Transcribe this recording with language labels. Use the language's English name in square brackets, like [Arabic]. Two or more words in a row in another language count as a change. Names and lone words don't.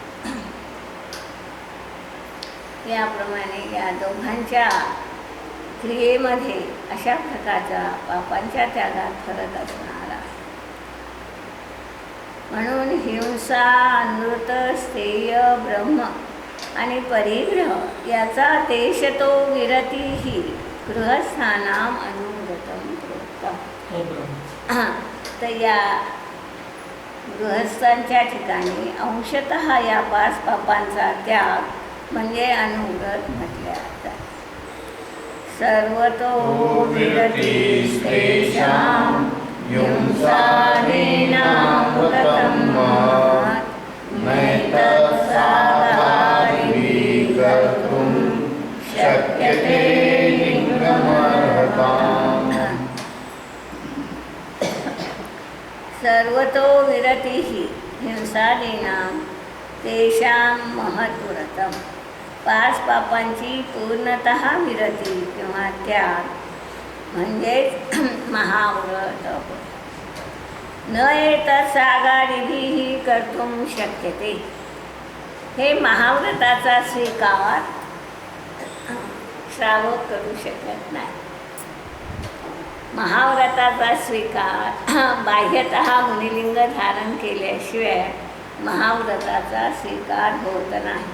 [Marathi] याप्रमाणे या दोघांच्या क्रियेमध्ये अशा प्रकारच्या पापांच्या त्यागात फरक असणार आहे. म्हणून हिंसा, अनृत, स्थेय, ब्रह्म आणि परिग्रह याचा [Sanskrit] देश तो विरतीही गृहस्थानाम अनुव्रतम प्रोक्तम. [Marathi] तर या गृहस्थांच्या ठिकाणी अंशतः या 5 पापांचा त्याग म्हणजे अनुव्रत म्हटले जातात. [Sanskrit] सर्वतो विरतिस्तेषां हिंसादीनामृतं नैतत्साधारिभिः कर्तुं शक्यते लिङ्गमर्हताम्. सर्वतो विरतिः हिंसादीनां तेषां महत्व्रतम्. [Marathi] 5 पापांची पूर्णतः विरती किंवा त्याग म्हणजेच महाव्रत. [Sanskrit] न एतत् सागारिभिः कर्तुं शक्यते. [Marathi] हे महाव्रताचा स्वीकार श्रावक करू शकत नाही. महाव्रताचा स्वीकार बाह्यतः मुनिलिंग धारण केल्याशिवाय महाव्रताचा स्वीकार होत नाही.